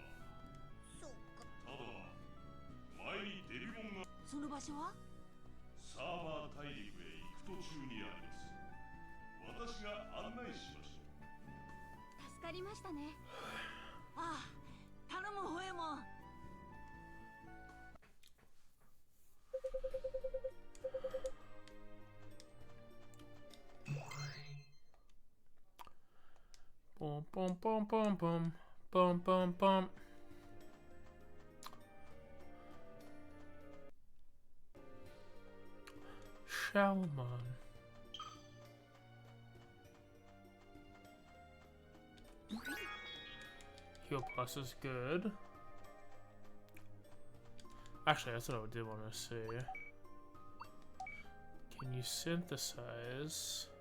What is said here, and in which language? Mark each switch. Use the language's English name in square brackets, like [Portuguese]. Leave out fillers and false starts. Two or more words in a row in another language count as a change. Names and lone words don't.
[Japanese] そうか。ただ前にデビモンがその場所は？サーバー大陸へ行く途中にあります。私が案内しましょう。助かりましたね。ああ、頼むホエモン。 [English] Boom, boom, boom, boom, boom, boom, boom, boom. Shalman. Heal plus is good. Actually, that's what I did want to see. Can you synthesize?